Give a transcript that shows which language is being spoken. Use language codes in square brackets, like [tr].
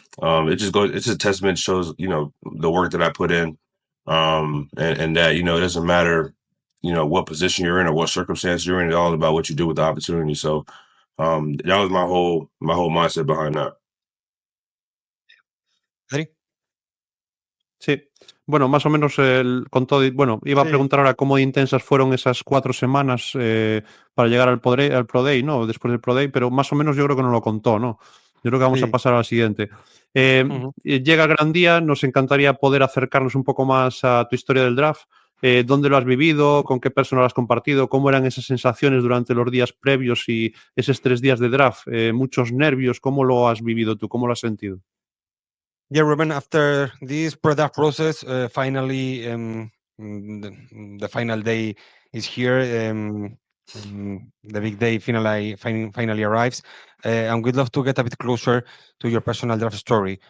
[en] It just goes. It's a testament. Shows the work that I put in, and that it doesn't matter what position you're in or what circumstance you're in. It's all about what you do with the opportunity. So that was my whole mindset behind that. Adri. [es] Sí, bueno, más o menos con todo. Bueno, iba a preguntar ahora cómo intensas fueron esas 4 semanas para llegar al Pro Day, ¿no? Después del Pro Day, pero más o menos yo creo que nos lo contó, ¿no? Yo creo que vamos a pasar a la siguiente. Llega el gran día, nos encantaría poder acercarnos un poco más a tu historia del draft. ¿Dónde lo has vivido? ¿Con qué persona lo has compartido? ¿Cómo eran esas sensaciones durante los días previos y esos 3 días de draft? Muchos nervios, ¿cómo lo has vivido tú? ¿Cómo lo has sentido? [en] Yeah, Ruben, after this product process, finally, the final day is here. The big day finally arrives. And we'd love to get a bit closer to your personal draft story.